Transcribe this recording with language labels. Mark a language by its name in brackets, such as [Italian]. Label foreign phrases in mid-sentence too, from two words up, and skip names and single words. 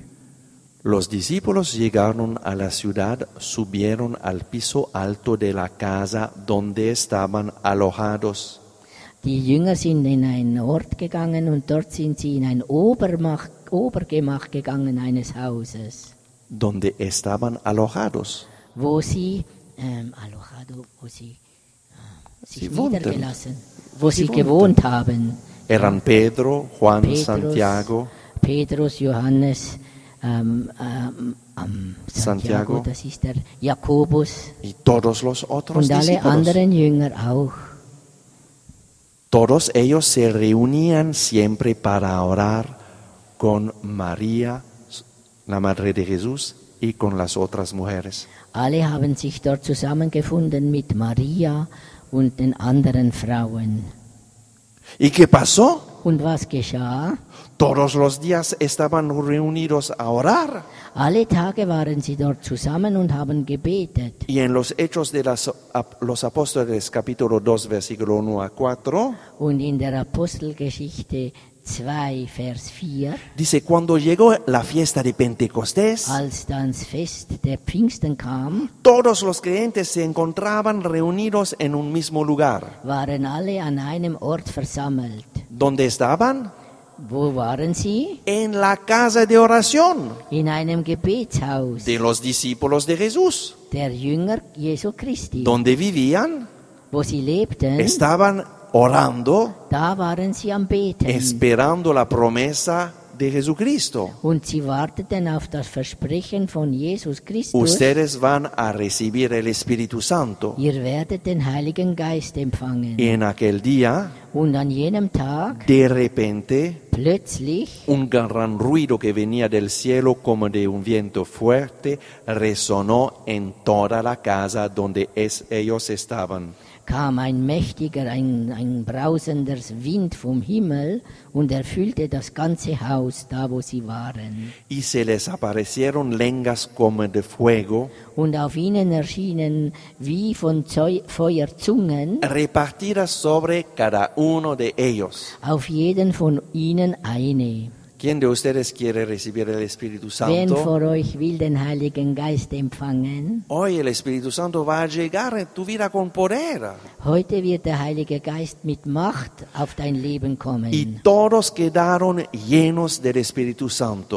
[Spanish] Los discípulos llegaron a la ciudad, subieron al piso alto de la casa donde estaban alojados. [German] Die Jünger sind in einen Ort gegangen und dort sind sie in ein Obergemach gegangen eines Hauses, [Spanish] Donde estaban alojados. [German] wo sie, sich Sie wohnten. niedergelassen, wo Sie sie wohnten. gewohnt haben. [Spanish] Eran Pedro, Juan, Petrus, Santiago, [German] Petrus, Johannes, Santiago, das ist der Jakobus [Spanish] y todos los otros [German] und alle [Spanish] discípulos. [German] anderen Jünger auch. [Spanish] Todos ellos se reunían siempre para orar con María, la madre de Jesús, y con las otras mujeres. [German] Alle haben sich dort zusammengefunden mit Maria und den anderen Frauen. [Spanish] ¿Y qué pasó? [German] Und was geschah? [Spanish] Todos los días estaban reunidos a orar. [German] Alle Tage waren sie dort zusammen und haben gebetet. [Spanish] Y en los Hechos de los Apóstoles, capítulo 2, versículo 1 a 4, [German] Und in der Apostelgeschichte 2, Vers 4. [Spanish] dice, cuando llegó la fiesta de Pentecostés, [German] Als dann das Fest der Pfingsten kam, [Spanish] todos los creyentes se encontraban reunidos en un mismo lugar. [German] waren alle an einem Ort versammelt. [Spanish] ¿Dónde estaban? [German] Wo waren sie? [Spanish] En la casa de oración [German] In einem Gebetshaus [Spanish] de los discípulos de Jesús. [German] der Jünger Jesu Christi. [Spanish] Donde vivían, [German] Wo sie lebten, [Spanish] estaban orando, [German] da waren sie am Beten. [Spanish] esperando la promesa de Jesucristo. [German] Und sie warteten auf das Versprechen von Jesus Christus. [Spanish] Ustedes van a recibir el Espíritu Santo. [German] Ihr werdet den Heiligen Geist empfangen. [Spanish] Y en aquel día, [German] Und an jenem Tag, [Spanish] de repente, [German] plötzlich, [Spanish] un gran ruido que venía del cielo como de un viento fuerte resonó en toda la casa donde ellos estaban. [German] kam ein mächtiger, ein brausender Wind vom Himmel und erfüllte das ganze Haus, da wo sie waren. [Spanish] Y se les aparecieron lenguas como de fuego, [German] Und auf ihnen erschienen wie von Feuerzungen, [Spanish] repartidas sobre cada uno de ellos. [German] auf jeden von ihnen eine. [Spanish] ¿Quién de ustedes quiere recibir el Espíritu [German] Wen [Spanish] Santo? [German] von euch will den Heiligen Geist empfangen? [Spanish] Hoy el Espíritu Santo va a llegar en tu vida con poder. [German] Heute wird der Heilige Geist mit Macht auf dein Leben [Spanish] Y [German] kommen. [Spanish] todos quedaron llenos del Espíritu Santo.